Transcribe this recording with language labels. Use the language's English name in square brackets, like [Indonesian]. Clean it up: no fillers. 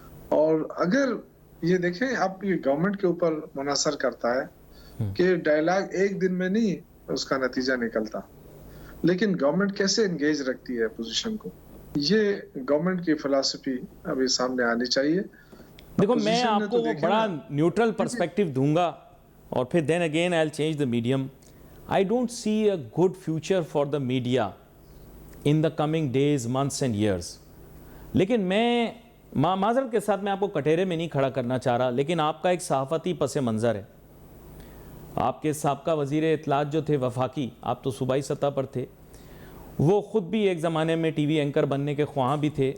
[Urdu] اور اگر یہ دیکھیں، اب یہ گورنمنٹ کے اوپر منحصر کرتا ہے کہ ڈائلاگ ایک دن میں نہیں اس کا نتیجہ نکلتا، لیکن گورنمنٹ کیسے انگیج رکھتی ہے اپوزیشن کو، یہ گورنمنٹ کی فلسفی ابھی سامنے آنی چاہیے. دیکھو، میں آپ کو بڑا نیوٹرل پرسپیکٹیو دوں گا اور پھر [English] Then again I will change the medium. I don't see a good future for the media in the coming days, months and years. [Urdu] لیکن میں معذرت کے ساتھ میں آپ کو کٹہرے میں نہیں کھڑا کرنا چاہ رہا، لیکن آپ کا ایک صحافتی پس منظر ہے. آپ کے سابقہ وزیر اطلاعات جو تھے وفاقی، آپ تو صوبائی سطح پر تھے، وہ خود بھی ایک زمانے میں ٹی وی اینکر بننے کے خواہاں بھی تھے.